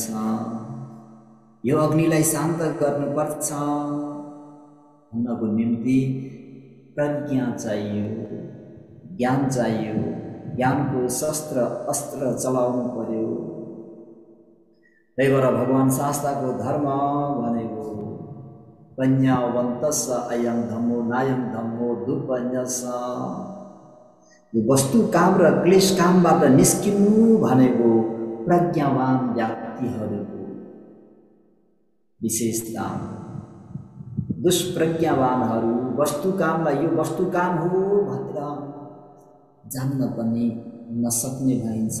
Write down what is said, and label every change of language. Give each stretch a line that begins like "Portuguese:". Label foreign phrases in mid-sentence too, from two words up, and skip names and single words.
Nepali: यो अग्निलाई शान्त गर्नुपर्छ भन्नको निम्ति प्रज्ञा चाहियो, ज्ञान चाहियो। ज्ञानको शस्त्र अस्त्र चलाउनु पर्यो। त्यही भएर भगवान शास्त्रको धर्म भनेको
Pali: पञ्चावन्तस अयं धम्मो नायं धम्मो दुपन्यस।
Nepali: यो वस्तु काम र क्लेश कामबाट निस्किनु भनेको प्रज्ञावान व्यक्तिहरूको विशेषता। दुष्प्रज्ञावानहरू वस्तु कामलाई यो वस्तु काम हो भनेर जान्न पनि नसक्ने भइन्छ।